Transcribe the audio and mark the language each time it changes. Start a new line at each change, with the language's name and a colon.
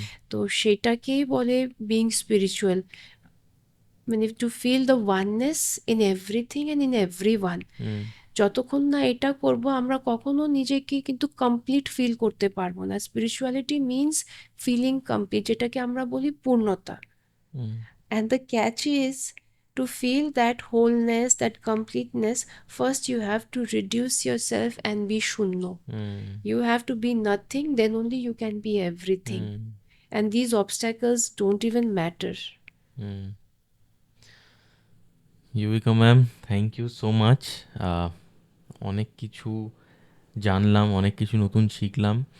Bangla: তো সেটাকেই বলে
English: Being spiritual, মানে to feel the oneness in everything and in everyone.
Bangla: যতক্ষণ না এটা করব আমরা কখনো নিজেকে কিন্তু কমপ্লিট ফিল করতে পারবো না।
English: spirituality means feeling complete,
Bangla: যেটাকে আমরা বলি পূর্ণতা।
English: And the catch is, to feel that wholeness, that completeness, first you have to reduce yourself and be shunno. You have to be nothing, then only you can be everything. And these obstacles don't even matter. Yuvika ma'am, thank you so much.
Bangla: অনেক কিছু জানলাম, অনেক কিছু নতুন শিখলাম।